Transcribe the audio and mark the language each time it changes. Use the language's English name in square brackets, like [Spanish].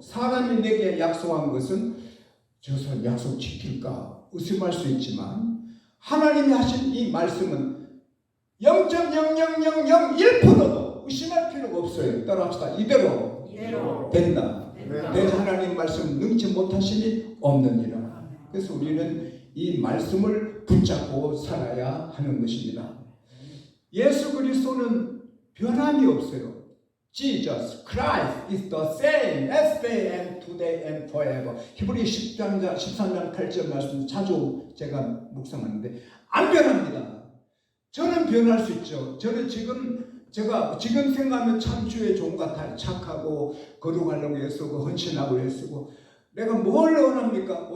[Korean] 사람이 내게 약속한 것은 저 사람 약속 지킬까 의심할 수 있지만 하나님이 하신 이 말씀은 0.00001%도 의심할 필요가 없어요. 따라합시다. 이대로 된다. 내가 하나님 말씀 능치 못하심이 없느니라. 그래서 우리는 이 말씀을 붙잡고 살아야 하는 것입니다. 예수 그리스도는 변함이 없어요. [English] Jesus Christ is the same yesterday and today and forever. [Korean] 히브리 13장 8절 말씀 자주 제가 묵상하는데 안 변합니다. 저는 변할 수 있죠. 저는 지금 생각하면 참 주의 종 같아요. 착하고 거룩하려고 애쓰고 헌신하고 애쓰고 내가 뭘 원합니까?